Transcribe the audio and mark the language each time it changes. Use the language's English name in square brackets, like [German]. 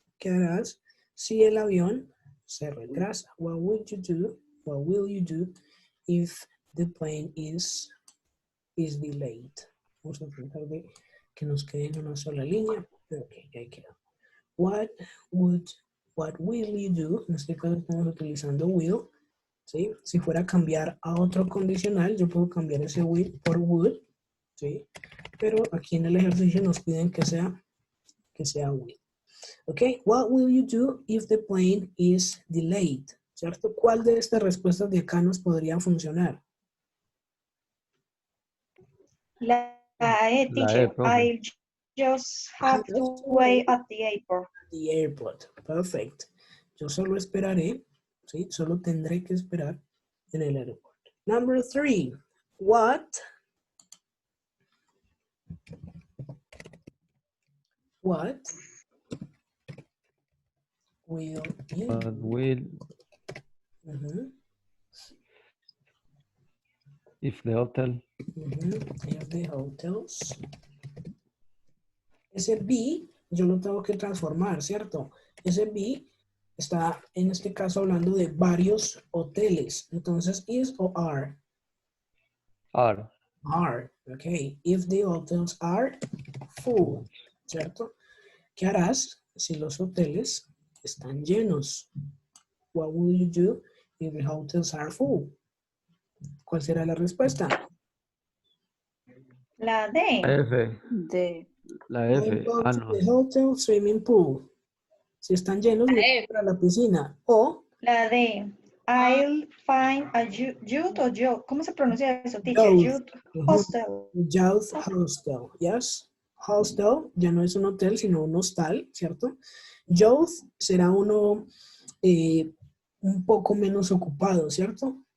[Spanish] ¿Qué harás si el avión se retrasa? [English] What will you do if the plane is delayed? [Spanish] Vamos a tratar de que nos quede en una sola línea. Ok, ahí quedó. [English] What will you do? [Spanish] En este caso estamos utilizando will, ¿sí? Si fuera a cambiar a otro condicional, yo puedo cambiar ese will por would, ¿sí? Pero aquí en el ejercicio nos piden que sea will. [English] Ok, what will you do if the plane is delayed? [Spanish] ¿Cierto? ¿Cuál de estas respuestas de acá nos podría funcionar? La E, teacher. [English] I just have to wait at the airport. The airport. Perfect. [Spanish] Yo solo esperaré, ¿sí? Solo tendré que esperar en el aeropuerto. [English] Number 3. What will you What will if the hotel if the hotels. [Spanish] Ese be yo lo tengo que transformar, ¿cierto? Ese be está en este caso hablando de varios hoteles. Entonces, is o are? [English] are. Are, ok. If the hotels are full, ¿cierto? [Spanish] ¿Qué harás si los hoteles están llenos? [English] What will you do if the hotels are full? [Spanish] ¿Cuál será la respuesta? La D. F. D. La F. [English] Go Ah, to [Spanish] no. [English] the hotel swimming pool. [Spanish] Si están llenos, me voy a la piscina. O La D. [English] I'll find a youth o yo. [Spanish] ¿Cómo se pronuncia eso, teacher? [English] Youth hostel. Youth hostel, yes. [Spanish] Hostel ya no es un hotel, sino un hostal, ¿cierto? Youth será uno un poco menos ocupado, ¿cierto?